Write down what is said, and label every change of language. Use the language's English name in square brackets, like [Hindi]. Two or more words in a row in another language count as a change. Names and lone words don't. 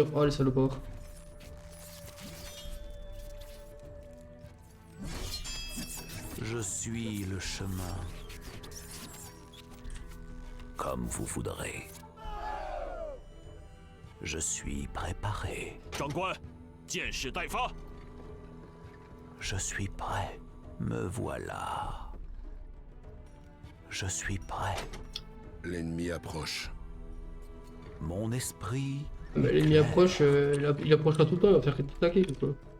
[French] Oh, les salopards. Je suis le chemin. Comme vous voudrez. Je suis préparé. [Chinese] 长官，箭矢待发。 [French] Je suis prêt. Me voilà. Je suis prêt. L'ennemi approche. Mon esprit. Mais l'ennemi approche, il approchera tout le temps, il va faire que t'attaquer, quoi.